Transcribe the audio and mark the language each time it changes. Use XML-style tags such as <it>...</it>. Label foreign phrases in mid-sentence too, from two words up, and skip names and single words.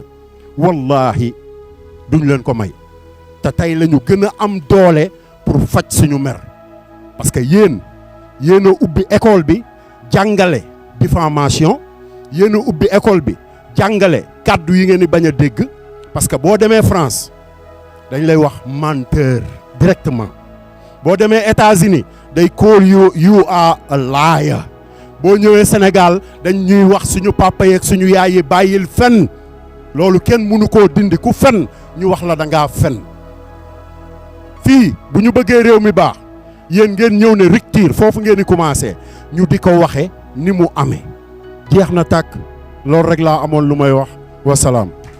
<wo>wallahi duñ leen ko may te tey la ñu gën a am doole pour faj suñu mer</wo> <fr>parce que</fr> <wo>yéen a ubbi école bi jàngale diffamation yéen a ubbi école bi jàngale kàddu yi ngeen di bañ a dégg</wo> <fr>parce que</fr> <wo>boo demee France dañ lay wax</wo> <fr>menteur directement</fr> <wo>boo demee États-Unis day</wo> <en>call you are a liar</en> <wo>boo ñëwee Sénégal dañ ñuy wax suñu papa yeeg suñu yaay yi bàyyil fen loolu kenn mënu koo dindi ku fen ñu wax la da ngaa fen fii bu ñu bëggee réew mi baax yéen ngeen ñëw ne rupture foofu ngeen di commencé ñu di ko waxe ni mu amee jeex na tàkk loolu rek laa amoon lu may wax wasalaam.</wo>